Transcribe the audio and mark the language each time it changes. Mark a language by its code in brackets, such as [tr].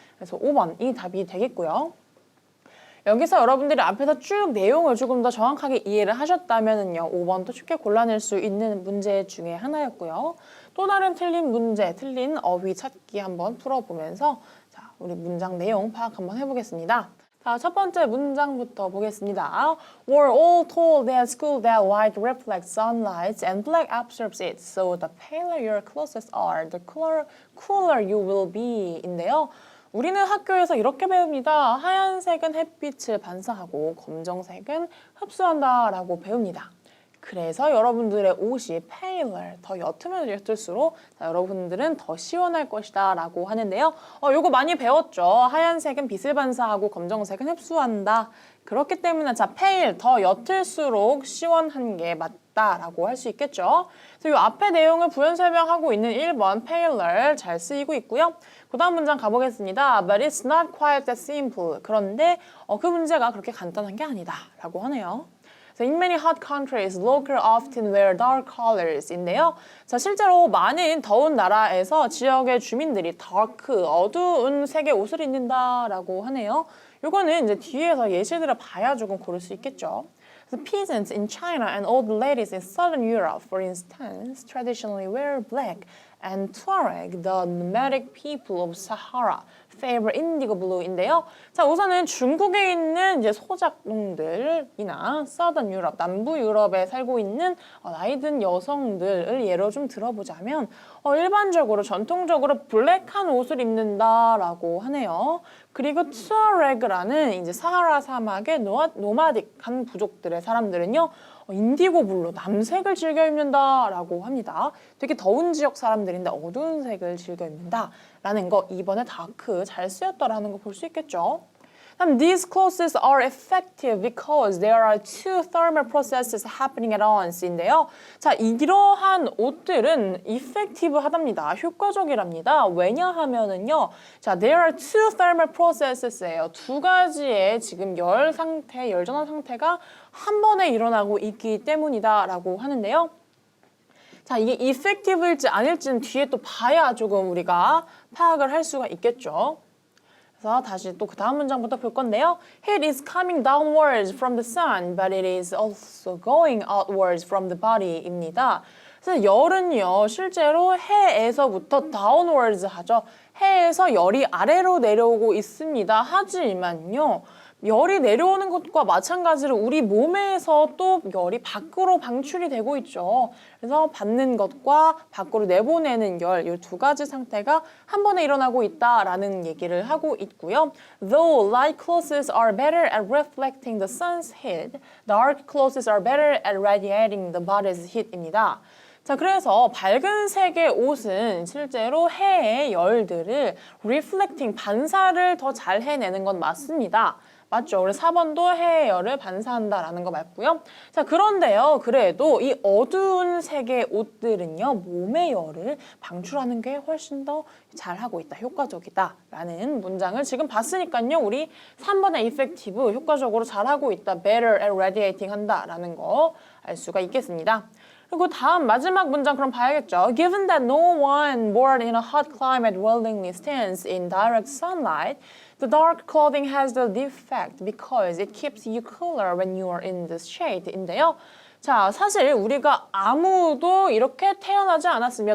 [ko] 그래서 5번이 답이 되겠고요. 여기서 여러분들이 앞에서 쭉 내용을 조금 더 정확하게 이해를 하셨다면요, 5번도 쉽게 골라낼 수 있는 문제 중에 하나였고요. 또 다른 틀린 문제, 틀린 어휘 찾기 한번 풀어보면서 자, 우리 문장 내용 파악 한번 해보겠습니다. 자, 첫 번째 문장부터 보겠습니다. [en] We're all told at school that white reflects sunlight and black absorbs it. So the paler your clothes are, the cooler you will be. [ko] 인데요. 우리는 학교에서 이렇게 배웁니다. 하얀색은 햇빛을 반사하고 검정색은 흡수한다 라고 배웁니다. 그래서 여러분들의 옷이 paler, 더 옅으면 옅을수록 여러분들은 더 시원할 것이다 라고 하는데요. 요거 많이 배웠죠. 하얀색은 빛을 반사하고 검정색은 흡수한다. 그렇기 때문에 자, pale, 더 옅을수록 시원한 게 맞다라고 할 수 있겠죠. 그래서 이 앞에 내용을 부연 설명하고 있는 1번 paler 잘 쓰이고 있고요. 그 다음 문장 가보겠습니다. [en] But it's not quite that simple. [ko] 그런데 그 문제가 그렇게 간단한 게 아니다 라고 하네요. [en] So in many hot countries, locals often wear dark colors.인데요. [ko] 자, 실제로 많은 더운 나라에서 지역의 주민들이 dark, 어두운 색의 옷을 입는다라고 하네요. 이거는 이제 뒤에서 예시들을 봐야 조금 고를 수 있겠죠. [en] The peasants in China and old ladies in southern Europe, for instance, traditionally wear black, and Tuareg, the nomadic people of Sahara, favor indigo blue인데요. [ko] 자, 우선은 중국에 있는 이제 소작농들이나 Southern Europe, 남부 유럽에 살고 있는 나이든 여성들을 예로 좀 들어보자면 일반적으로 전통적으로 블랙한 옷을 입는다라고 하네요. 그리고 투아레그라는 이제 사하라 사막의 노마딕한 부족들의 사람들은요. 인디고 블루, 남색을 즐겨 입는다라고 합니다. 되게 더운 지역 사람들인데 어두운 색을 즐겨 입는다라는 거 2번에 다크 잘 쓰였다라는 거 볼 수 있겠죠. [en] These clothes are effective because there are two thermal processes happening at once인데요. [ko] 자, 이러한 옷들은 effective하답니다. 효과적이랍니다. 왜냐하면은요. 자, [en] there are two thermal processes [ko] 예요. 두 가지의 지금 열 상태, 열전환 상태가 한 번에 일어나고 있기 때문이다라고 하는데요. 자, 이게 effective일지 아닐지는 뒤에 또 봐야 조금 우리가 파악을 할 수가 있겠죠. 그래서 다시 또 그 다음 문장부터 볼 건데요. [en] Heat is coming downwards from the sun, but it is also going outwards from the body입니다. [ko] 그래서 열은요, 실제로 해에서부터 downwards 하죠. 해에서 열이 아래로 내려오고 있습니다. 하지만요, 열이 내려오는 것과 마찬가지로 우리 몸에서 또 열이 밖으로 방출이 되고 있죠. 그래서 받는 것과 밖으로 내보내는 열, 이 두 가지 상태가 한 번에 일어나고 있다라는 얘기를 하고 있고요. [en] Though light clothes are better at reflecting the sun's heat, dark clothes are better at radiating the body's heat입니다. [ko] 자, 그래서 밝은 색의 옷은 실제로 해의 열들을 reflecting, 반사를 더 잘 해내는 건 맞습니다. 맞죠? 그래서 4번도 해의 열을 반사한다라는 거 맞고요. 자, 그런데요. 그래도 이 어두운 색의 옷들은요. 몸의 열을 방출하는 게 훨씬 더 잘하고 있다. 효과적이다라는 문장을 지금 봤으니까요. 우리 3번의 effective, 효과적으로 잘하고 있다. [en] better at radiating [ko] 한다라는 거 알 수가 있겠습니다. 그리고 다음 마지막 문장 그럼 봐야겠죠. [en] Given that no one born in a hot climate willingly stands in direct sunlight, the dark clothing has the defect because it keeps you cooler when you are in this shade인데요. [ko] 자, 사실 우리가 아무도 이렇게 태어나지 않았습니다.